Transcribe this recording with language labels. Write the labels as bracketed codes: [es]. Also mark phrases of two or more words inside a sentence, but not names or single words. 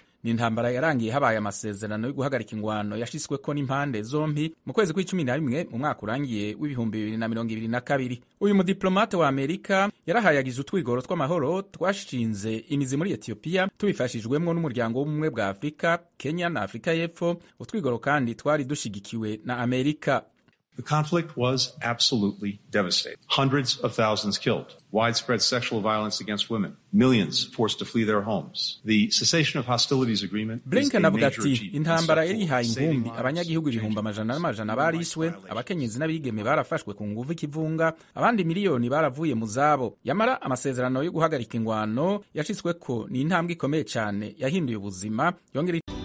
[rn] Ni intambara yarangiye habaye amasezerano yo guhagarika ingwano yashyizweko n'impande zombi mu kwezi kwa11 mu mwaka urangiye w'2022. Uyu mudiplomate wa Amerika yarahayagize utwigoro tw'amahoro twashinze imizi muri Ethiopia tubifashijwemwo n'umuryango w'ubumwe bwa Afrika, Kenya na Afrika y'Epfo. Utwigoro kandi twari dushigikiwe na Amerika. [en] The conflict was absolutely devastating. Hundreds of thousands killed, widespread sexual violence against women, millions forced to flee their homes. The cessation of hostilities agreement [rn] Blinken avuga ati intambara yarihaye inkumbi, abanyagihugu ibihumbi amajana n'amajana barishwe, abakenyezi n'abigeme barafashwe ku nguvu ikivunga, abandi miliyoni baravuye mu zabo. Yamara amasezerano yo guhagarika ingwano yashitsweko ni intambwe ikomeye cyane yahinduye ubuzima, yongera